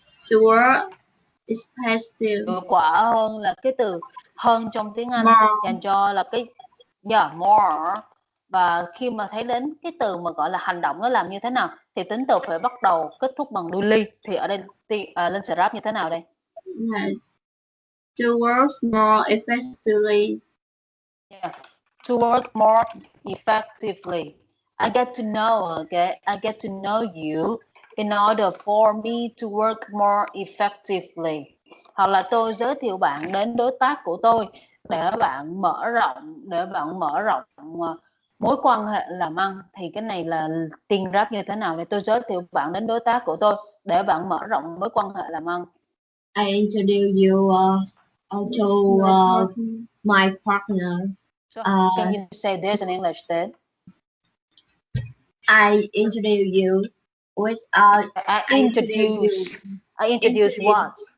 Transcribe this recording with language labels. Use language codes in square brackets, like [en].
[en] work is positive. [vi] Hiệu quả hơn là cái từ hơn trong tiếng Anh dành cho là cái more. Và khi mà thấy đến cái từ mà gọi là hành động nó làm như thế nào thì tính từ phải bắt đầu kết thúc bằng do li. Thì ở đây Linh sẽ ráp như thế nào đây? [en] To work more effectively. Yeah. To work more effectively. I get to know you in order for me to work more effectively. [vi] Hoặc là tôi giới thiệu bạn đến đối tác của tôi để bạn mở rộng mối quan hệ làm ăn. Thì cái này là tiên ráp như thế nào? Để tôi giới thiệu bạn đến đối tác của tôi để bạn mở rộng mối quan hệ làm ăn. [en] I introduce you to my partner. So can you say this in English then? I introduce you without. I introduce what?